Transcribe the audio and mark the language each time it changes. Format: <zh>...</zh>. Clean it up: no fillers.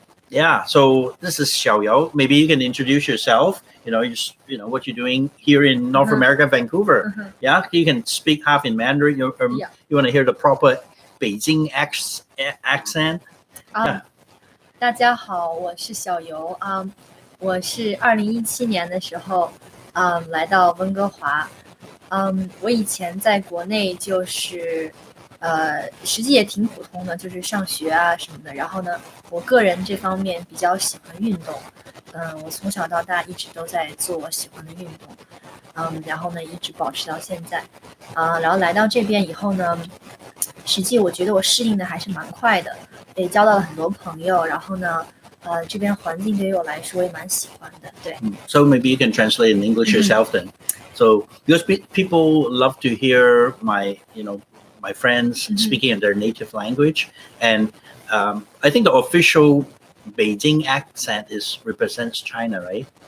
<en>Yeah. So this is Xiao You. Maybe you can introduce yourself. What you're doing here in North America, Vancouver. Yeah, you can speak half in Mandarin. Yeah. You want to hear the proper Beijing accent?</en> <zh>大家好，我是小游。我是2017年的时候，来到温哥华。我以前在国内就是，实际也挺普通的，就是上学啊什么的。然后呢，我个人这方面比较喜欢运动。我从小到大一直都在做我喜欢的运动。然后呢，一直保持到现在。然后来到这边以后呢，实际我觉得我适应的还是蛮快的，也交到了很多朋友。然后呢，这边环境对于我来说也蛮喜欢的。对。</zh> <en>So maybe you can translate in English yourself then. So because people love to hear my friends speaking in their native language, and I think the official Beijing accent represents China, right?</en>